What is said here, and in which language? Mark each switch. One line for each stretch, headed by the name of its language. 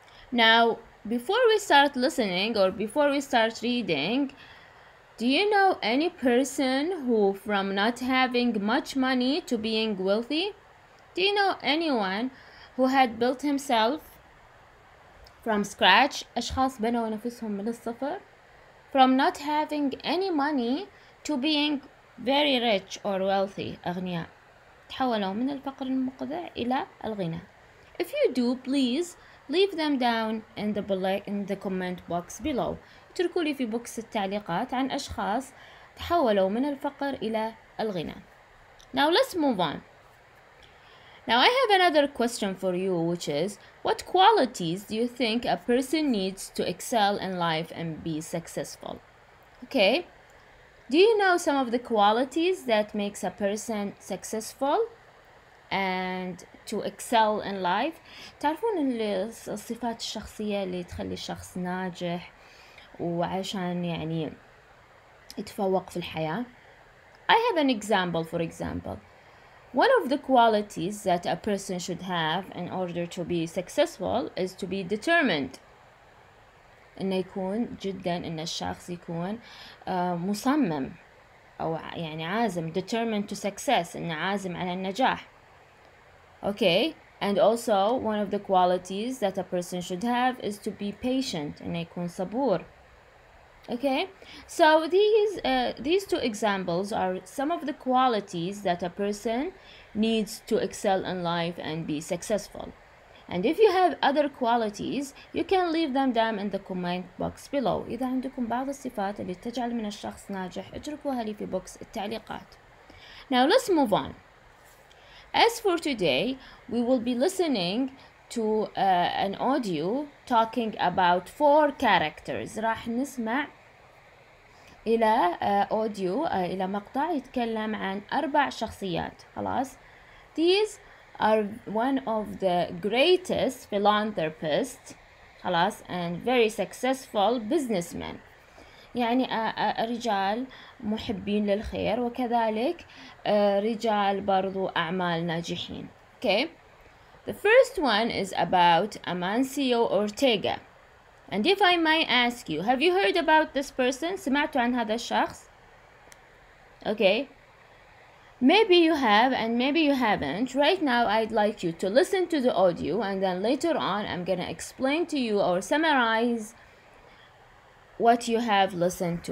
English: Now, before we start listening or before we start reading, do you know any person who from not having much money to being wealthy? Do you know anyone who had built himself from scratch?
Arabic: أشخاص بنوا نفسهم من الصفر.
English: From not having any money to being very rich or wealthy.
Arabic: أغنياء. تحولوا من الفقر المقذع إلى الغنى.
English: If you do, please leave them down in the comment box below.
Arabic: اتركوا لي في بوكس التعليقات عن أشخاص تحولوا من الفقر إلى الغنى.
English: Now let's move on. Now I have another question for you, which is, what qualities do you think a person needs to excel in life and be successful? Okay, do you know some of the qualities that makes a person successful and to excel in life?
Arabic: تعرفون الصفات الشخصية اللي تخلي الشخص ناجح وعشان يعني يتفوق في الحياة.
English: I have an example, for example. One of the qualities that a person should have in order to be successful is to be determined.
Arabic: إنه يكون جدا إن الشخص يكون مصمم أو يعني عازم،
English: determined to success،
Arabic: إنه عازم على النجاح.
English: Okay, and also one of the qualities that a person should have is to be patient،
Arabic: إنه يكون صبور.
English: Okay, so these two examples are some of the qualities that a person needs to excel in life and be successful. And if you have other qualities, you can leave them down in the comment box below.
Arabic: إذا عندكم بعض الصفات اللي تجعل من الشخص ناجح، اتركوها لي في بوكس التعليقات.
English: Now let's move on. As for today, we will be listening to an audio talking about 4 characters.
Arabic: راح نسمع إلى أوديو إلى مقطع يتكلم عن 4 شخصيات. خلاص.
English: These are one of the greatest philanthropists.
Arabic: خلاص
English: and very successful businessmen.
Arabic: يعني رجال محبين للخير وكذلك رجال برضو أعمال ناجحين. Okay.
English: The first one is about Amancio Ortega. And if I might ask you, have you heard about this person?
Arabic: سمعتوا عن هذا الشخص? Okay.
English: Maybe you have and maybe you haven't. Right now I'd like you to listen to the audio, and then later on I'm gonna explain to you or summarize what you have listened to.